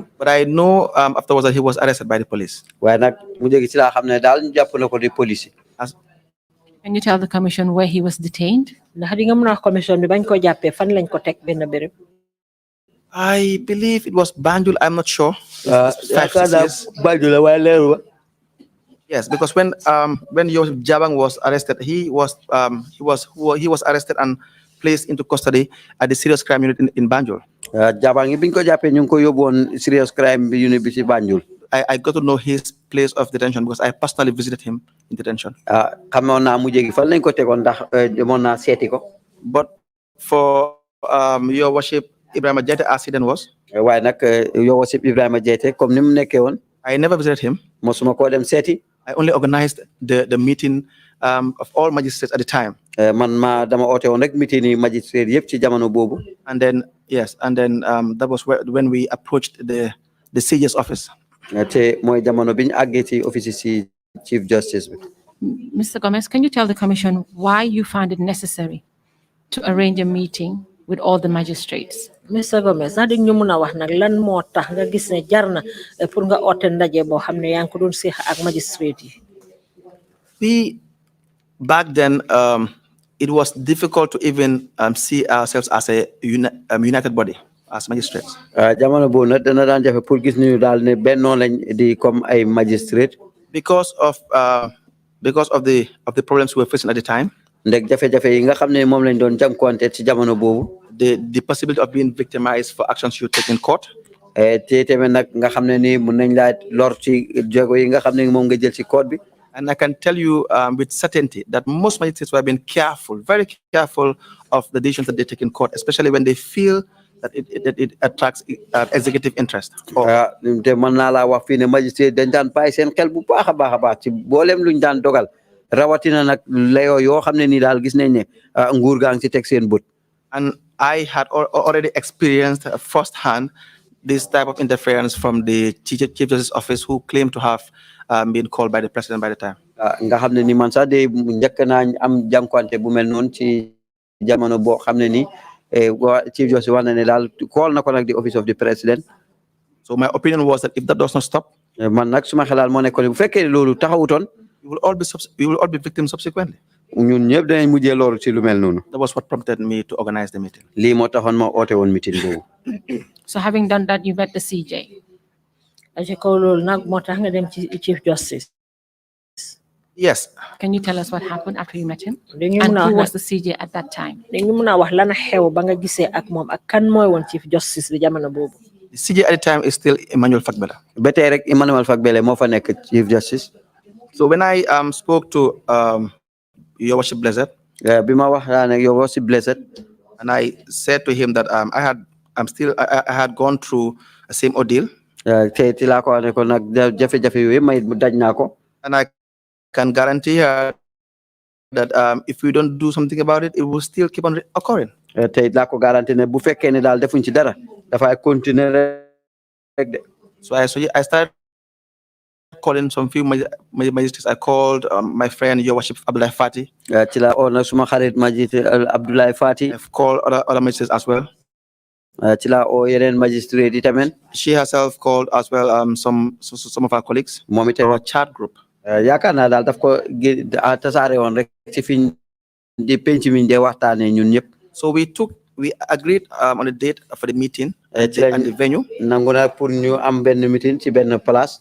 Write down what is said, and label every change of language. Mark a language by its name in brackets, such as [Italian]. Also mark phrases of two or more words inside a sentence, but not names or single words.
[English] But I know afterwards that he was arrested by the police. [Wolof] waaye nag mu jéegi ci laa xam ne daal ñu jàpp na ko di police. [English] Can you tell the commission where he was detained? [Wolof] Ndax di nga mën a wax commission bi bañ ko jàppee fan lañ ko teg benn béréb. [English] I believe it was Banjul. I'm not sure. [Wolof] Banjul la waaye leeru ba. [English] Yes, because when Joseph Jabang was arrested, he was arrested and placed into custody at the serious crime unit in Banjul. [Wolof] Jabang biñ ko jàppee ñu ngi ko yóbbu woon [English] serious crime unit [Wolof] bi ci Banjul. [English] I got to know his place of detention because I personally visited him in detention. [Wolof] xamoon naa mu jéegi fan lañ ko tegoon ndax demoon naa seeti ko. [English] But for your worship, Ibrahima Jaiteh accident was. [Wolof] waaye nag [English] your worship [Wolof] Ibrahima Jaiteh comme ni mu nekkee woon. [English] I never visited him. [Wolof] mosuma koo dem seeti. [English] I only organized the meeting of all magistrates at the time. [Wolof] man dama oote woon rek meeting yi magistrate yëpp ci jamono boobu. [English] And then that was when we approached the CJ's office. [Wolof] te mooy jamono bi ñu àggee ci office ci [English] Chief Justice [Wolof] bi. [English] Mr. Gomes, can you tell the commission why you found it necessary to arrange a meeting with all the magistrates? [Wolof] Mr. Gomes ndax di ñu mën a wax nag lan moo tax nga gis ne jar na pour nga oote ndaje boo xam ne yaa ngi ko doon seex ak magistrate yi. [English] We back then it was difficult to even see ourselves as a united body as magistrates. [Wolof] jamono boobu nag dana daan jafe pour gis ñu daal ne bennoo lañ di comme ay magistrate. [English] because of the problems we were facing at the time. [Wolof] ndeg jafe-jafe yi nga xam ne moom lañ doon jànkuwante ci jamono boobu. [English] The possibility of being victimized for actions you take in court. [Wolof] te tamit nag nga xam ne ni mun nañ laa lor ci jéego yi nga xam ne moom nga jël ci court bi. [English] And I can tell you with certainty that most magistrates were being careful, very careful of the decisions that they take in court, especially when they feel that it attracts executive interest. [Wolof] te mën naa laa wax fii ne magistrate dañ daan bàyyi seen xel bu baax a baax ci boolem luñ daan dogal rawatina nag layoo yoo xam ne nii daal gis nañ ne nguur gaa ngi ci teg seen bët. [English] And I had already experienced firsthand this type of interference from the Chief Justice's office, who claimed to have been called by the president by the time. [Wolof] nga xam ne ni man sax de njëkk naa am jànkuwante bu mel noonu ci jamono boo xam ne ni [English] Chief Justice [Wolof] wax na ne daal call na ko nag [English] the office of the president. So my opinion was that if that does not stop, [Wolof] man nag suma xalaat moo nekkoon bu fekkee loolu taxawutoon. [English] we will all be victims subsequently. [Wolof] ñun ñëpp danañ mujjee loolu ci lu mel noonu. [English] That was what prompted me to organize the meeting. [Wolof] lii moo taxoon ma oote woon meeting boobu. [English] So having done that, you met the CJ. [Wolof] ci kaw loolu nag moo tax nga dem ci [English] Chief Justice. Yes. Can you tell us what happened after you met him? [Wolof] dañu [English] And [Wolof] mën a [English] who [Wolof] wax [English] was the CJ at that time? [Wolof] dañu mën a wax lan xew ba nga gisee ak moom ak kan mooy woon [English] Chief Justice [Wolof] bi jamono boobu. [English] The CJ at the time is still Emmanuel Fagbela. [Wolof] ba tey rek Emmanuel Fagbele moo fa nekk [English] Chief Justice. So when I spoke to Your Worship Blessed, [Wolof] bi ma wax ne [English] Your Worship Blessed, and I said to him that I had gone through the same ordeal. [Wolof] te ci laa ko wax ne ko nag jafe-jafe yooyu may daj naa ko. [English] And I can guarantee her that if we don't do something about it, it will still keep on occurring. [Wolof] te laa ko garanti ne bu fekkee ne daal defuñ ci dara dafay continuer rek de. [English] So I started calling some few magistrates. I called my friend Your Worship Abdoulaye Fati. [Wolof] ci la oo nag suma xarit magistrate Abdoulaye Fati. [English] I've called other magistrates as well. [Wolof] ci la o yeneen magistrate yi tamit [English] She herself called as well some of our colleagues, [Wolof] moom itamit [English] our chat group. [Wolof] yaakaar naa daal daf ko tasaare woon rek ci fiñ di penc miñ de waxtaanee ñun ñëpp. [English] So we agreed on a date for the meeting and the venue. [Wolof] nangu na pour ñu am benn meeting ci benn place.